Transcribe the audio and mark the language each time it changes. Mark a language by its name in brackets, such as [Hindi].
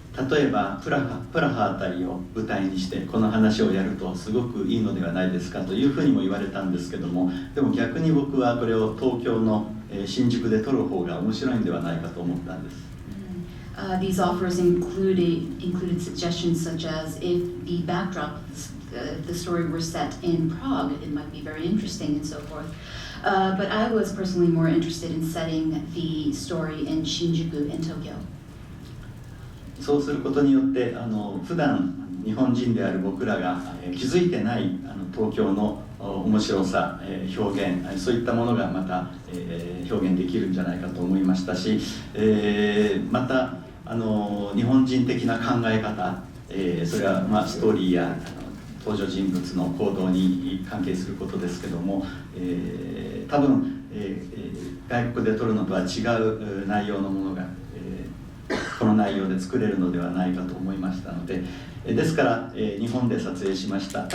[Japanese] 例えばプラハあたりを舞台にしてこの話をやるとすごくいいのではないですかというふうにも言われたんですけども、でも逆に僕はこれを東京の新宿で撮る方が面白いんではないかと思ったんです。 [English] These offers included suggestions such as if the backdrop, the story were set in Prague, it might be very interesting and so forth. But I was personally more interested in setting the story in Shinjuku in Tokyo. [Japanese] そうすることによって普段日本人である僕らが気づいてない東京の面白さ、表現、そういったものがまた表現できるんじゃないかと思いましたし、また日本人的な考え方、それはストーリーや登場人物の行動に関係することですけども、多分、外国で撮るのとは違う内容のものがこの内容で作れるのではないかと思いましたので、ですから日本で撮影しました。